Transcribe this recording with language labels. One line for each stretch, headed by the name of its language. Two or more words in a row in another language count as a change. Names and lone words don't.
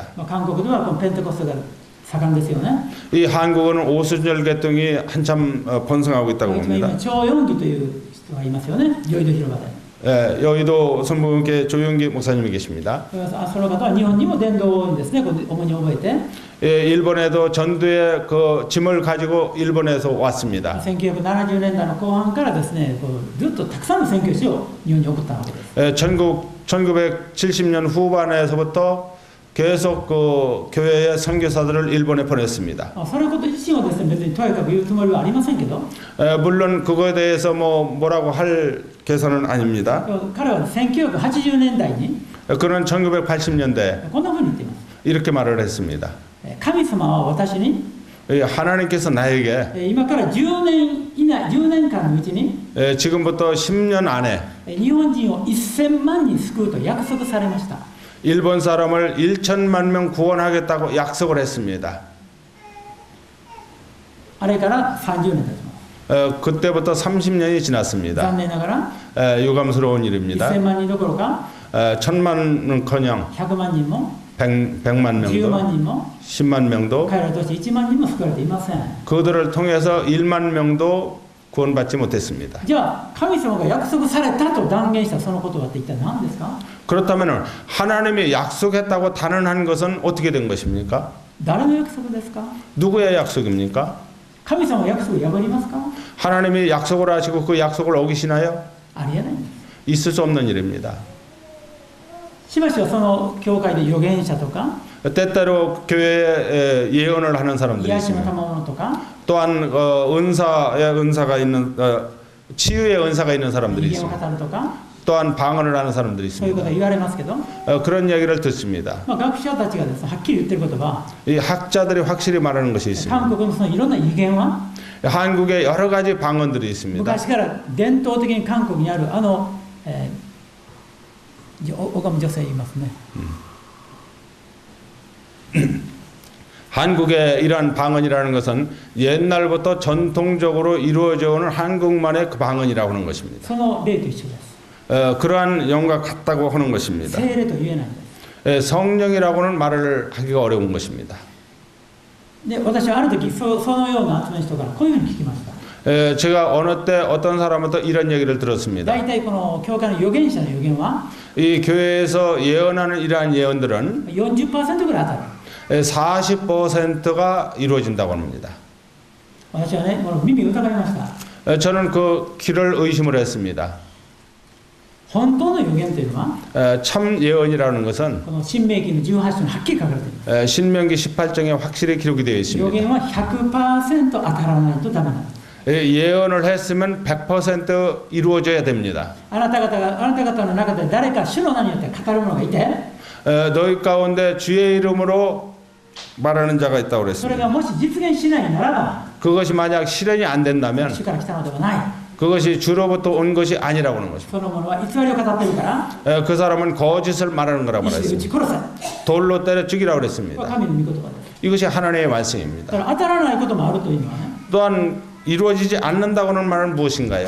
Japanese: 韓国ではこのペンテコステが盛んですよね。
Korean: 이 한국은 오순절 계통이 한참 번성하고 있다고
Japanese: 今
Korean: 봅니다.
Japanese: 張四義という人がいますよね。ヨイド広場で。
Korean: 여의도 성북교회 조용기 목사님이 계십니다.
Japanese: その方は日本にも伝道にですね、こう主に覚えて、
Korean: 일본에도 전도에 그 짐을 가지고 일본에서 왔습니다.
Japanese: 1970 年代の後半からですね、こうずっとたくさんの宣教師を日本に送ったわけです。
Korean: 1970년 후반에서부터 계속 그 교회의 선교사들을 일본에 보냈습니다.
Japanese: そのこと自身はですね、別にとやかく言うつもりはありませんけど、
Korean: 물론 그거에 대해서 뭐라고 할 개선은 아닙니다.
Japanese: 彼は1980年代に
Korean: 그는 1980년대
Japanese: こんなふうに言っています。
Korean: 이렇게 말을 했습니다.
Japanese: 神様は私に
Korean: 하나님께서 나에게
Japanese: 今から10年間のうちに
Korean: 지금부터 10년 안에
Japanese: 日本人を1000万人救うと約束されました。
Korean: 일본 사람을 1천만 명 구원하겠다고 약속을 했습니다.
Japanese: あれから30年経ちます。
Korean: 그때부터 30년이 지났습니다.
Japanese: 残念ながら
Korean: 유감스러운 일입니다.
Japanese: 1000 万人どころか
Korean: 천만은커녕
Japanese: 100万人も
Korean: 100만 10 명도
Japanese: 万人も
Korean: 10만 명도
Japanese: 彼らとして1万人も救われていません。
Korean: 그들을 통해서 1만 명도 구원받지 못했습니다.
Japanese: じゃあ神様が約束されたと断言したその言葉って一体何ですか？
Korean: 그렇다면 하나님이 약속했다고 단언한 것은 어떻게 된 것입니까?
Japanese: 誰の約束ですか？
Korean: 누구의 약속입니까?
Japanese: 神様は約束を破りますか？
Korean: 하나님이 약속을 하시고 그 약속을 어기시나요?
Japanese: ありえないんです。
Korean: 있을 수 없는 일입니다.
Japanese: しばしばその教会で預言者とか
Korean: 때때로 교회에 예언을 하는 사람들이
Japanese: 癒しの
Korean: 있습니다.
Japanese: 賜物とか
Korean: 또한 은사가 있는 치유의 은사가 있는 사람들이
Japanese: 異言を
Korean: 있습니다.
Japanese: 語るとか
Korean: 또한 방언을 하는 사람들이
Japanese: そういうこと
Korean: 있습니다.
Japanese: は言われますけど、
Korean: 그런 이야기를 듣습니다.
Japanese: 学者たちがですねはっきり言ってることは
Korean: 이 학자들이 확실히 말하는 것이 있습니다.
Japanese: 韓国のそのいろんな異言は
Korean: 한국에 여러 가지 방언들이 있습니다.
Japanese: 昔から伝統的に韓国にある拝む女性いますね。
Korean: 한국의 이러한 방언이라는 것은 옛날부터 전통적으로 이루어져 오는 한국만의 그 방언이라고 하는 것입니다.
Japanese: その例と一緒です。
Korean: 그러한 영과 같다고 하는 것입니다.
Japanese: 聖霊と言えないんです。
Korean: 성령이라고는 말을 하기가 어려운 것입니다.
Japanese: で私はある時そのような集めの人からこういうふうに聞きました。
Korean: 제가 어느 때 어떤 사람부터 이런 얘기를 들었습니다.
Japanese: 大体この教会の預言者の預言は
Korean: 이 교회에서 예언하는 이러한 예언들은
Japanese: 40% ぐらい当たる。
Korean: 40%가 이루어진다고 합니다.
Japanese: 私はね、この耳を疑いました。
Korean: 저는 그 길을 의심을 했습니다.
Japanese: 本当の預言というのは
Korean: 참 예언이라는 것은
Japanese: この新明記の18章にはっきり書かれています。
Korean: 신명기 18장에 확실히 기록이 되어
Japanese: 預言
Korean: 있습니다.
Japanese: は 100% 当たらないとダメなんです。
Korean: 예언을 했으면 100% 이루어져야 됩니다.
Japanese: あなた方の中で誰か主の名によって語る者がいて
Korean: 너희 가운데 주의 이름으로 말하는 자가 있다고
Japanese: それ
Korean: 그랬습니다.
Japanese: がもし実現しないならば
Korean: 그것이 만약 실현이 안 된다면
Japanese: 主から来たのではない。
Korean: 그것이 주로부터 온 것이 아니라고 하는 것입니다.
Japanese: その者は偽りを語っているから
Korean: 그 사람은 거짓을 말하는 거라고
Japanese: 石で撃ち
Korean: 말했습니다.
Japanese: 殺せ。
Korean: 돌로 때려 죽이라고
Japanese: これは
Korean: 그랬습니다.
Japanese: 神の御言葉です。
Korean: 이것이 하나님의
Japanese: だ
Korean: 말씀입니다.
Japanese: から当たらないこともあるというのはね、
Korean: 또한 이루어지지 않는다고 하는 말은 무엇인가요?